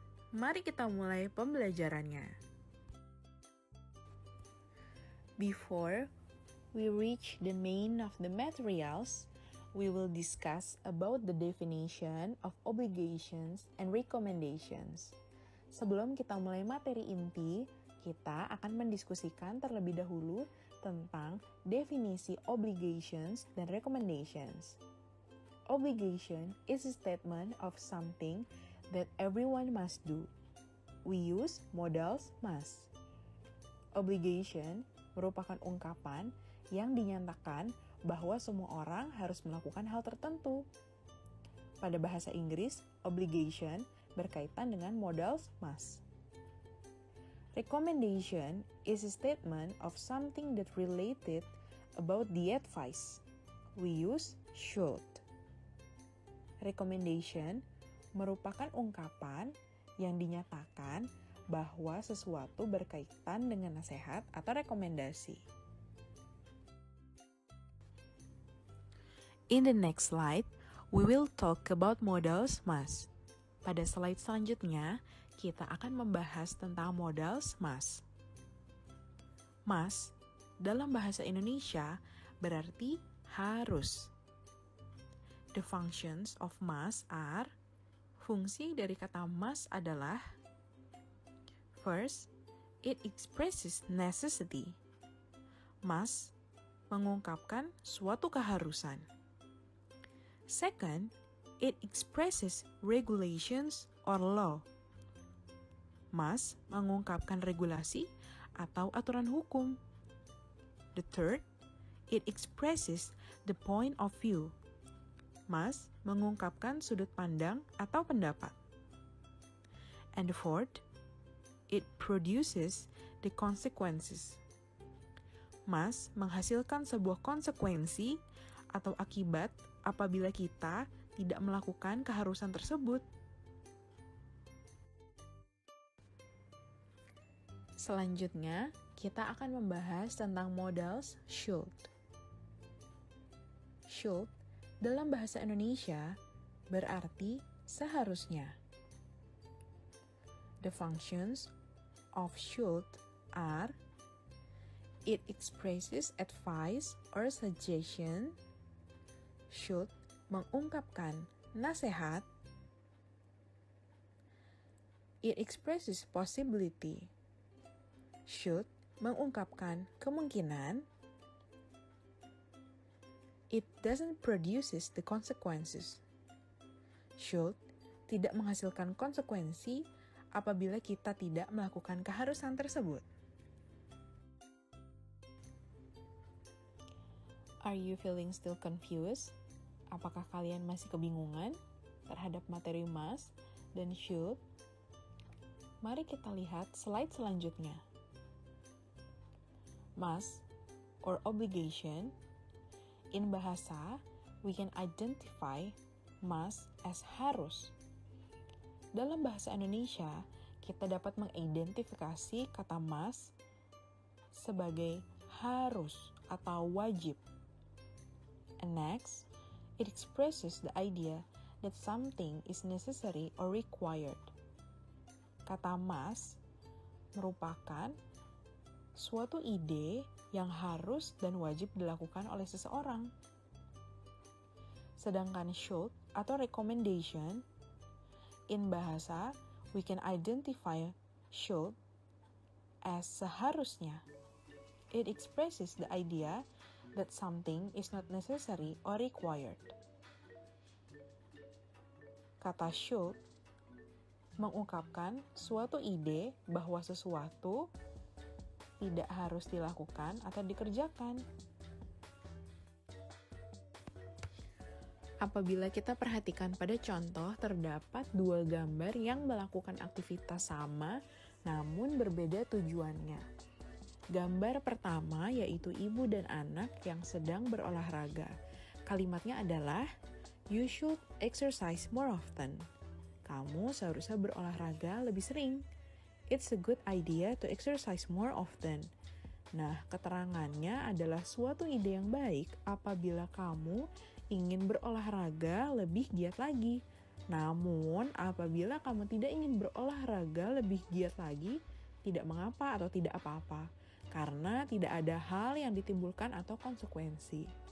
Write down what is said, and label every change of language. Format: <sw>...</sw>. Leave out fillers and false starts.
<id>Mari kita mulai pembelajarannya.</id> <en>Before we reach the main of the materials, we will discuss about the definition of obligations and recommendations.</en> <id>Sebelum kita mulai materi inti, kita akan mendiskusikan terlebih dahulu tentang definisi obligations dan recommendations.</id> <en>Obligation is a statement of something that everyone must do. We use modals must.</en> <id>Obligation merupakan ungkapan yang dinyatakan bahwa semua orang harus melakukan hal tertentu. Pada bahasa Inggris, obligation berkaitan dengan modals must.</id> <en>Recommendation is a statement of something that related about the advice. We use should.</en> <id>Recommendation merupakan ungkapan yang dinyatakan bahwa sesuatu berkaitan dengan nasihat atau rekomendasi.</id> <en>In the next slide, we will talk about modals must.</en> <id>Pada slide selanjutnya, kita akan membahas tentang modals must. Must dalam bahasa Indonesia berarti harus.</id> <en>The functions of must are,</en> <id>fungsi dari kata must adalah,</id> <en>first, it expresses necessity.</en> <id>Must mengungkapkan suatu keharusan.</id> <en>Second, it expresses regulations or law.</en> <id>Must mengungkapkan regulasi atau aturan hukum.</id> <en>The third, it expresses the point of view.</en> <id>Must mengungkapkan sudut pandang atau pendapat.</id> <en>And the fourth, it produces the consequences.</en> <id>Must menghasilkan sebuah konsekuensi atau akibat apabila kita tidak melakukan keharusan tersebut. Selanjutnya, kita akan membahas tentang modals should. Should dalam bahasa Indonesia berarti seharusnya.</id> <en>The functions of should are, it expresses advice or suggestion.</en> <id>Should mengungkapkan nasihat.</id> <en>It expresses possibility.</en> <id>Should mengungkapkan kemungkinan.</id> <en>It doesn't produces the consequences.</en> <id>Should tidak menghasilkan konsekuensi apabila kita tidak melakukan keharusan tersebut.</id> <en>Are you feeling still confused?</en> <id>Apakah kalian masih kebingungan terhadap materi must dan should? Mari kita lihat slide selanjutnya.</id> <en>Must or obligation. In bahasa, we can identify must as harus.</en> <id>Dalam bahasa Indonesia, kita dapat mengidentifikasi kata must sebagai harus atau wajib.</id> <en>And next, it expresses the idea that something is necessary or required.</en> <id>Kata must merupakan suatu ide yang harus dan wajib dilakukan oleh seseorang. Sedangkan should atau recommendation,</id> <en>in bahasa, we can identify should as seharusnya. It expresses the idea that something is not necessary or required.</en> <id>Kata should mengungkapkan suatu ide bahwa sesuatu tidak harus dilakukan atau dikerjakan. Apabila kita perhatikan pada contoh, terdapat dua gambar yang melakukan aktivitas sama namun berbeda tujuannya. Gambar pertama yaitu ibu dan anak yang sedang berolahraga. Kalimatnya adalah,</id> <en>you should exercise more often.</en> <id>Kamu seharusnya berolahraga lebih sering.</id> <en>It's a good idea to exercise more often.</en> <id>Nah, keterangannya adalah suatu ide yang baik apabila kamu ingin berolahraga lebih giat lagi. Namun, apabila kamu tidak ingin berolahraga lebih giat lagi, tidak mengapa atau tidak apa-apa. Karena tidak ada hal yang ditimbulkan atau konsekuensi.</id>